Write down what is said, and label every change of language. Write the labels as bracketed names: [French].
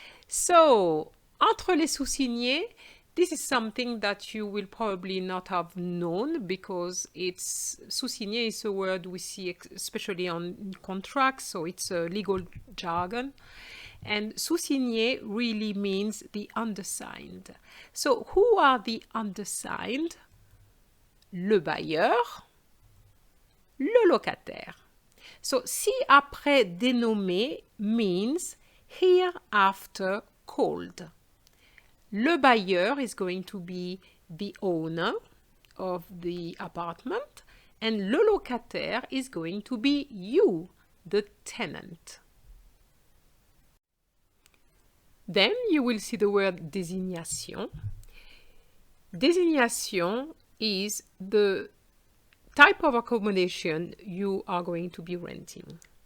[English] So, [French] entre les sous-signés, [English] this is something that you will probably not have known because it's sous-signé is a word we see especially on contracts, so it's a legal jargon. And sous-signé really means the undersigned. So, who are the undersigned? [French] Le bailleur, le locataire. [English] So, [French] ci après dénommé [English] means hereafter called. Le bailleur is going to be the owner of the apartment, and le locataire is going to be you, the tenant. Then you will see the word désignation. Désignation is the type of accommodation you are going to be renting.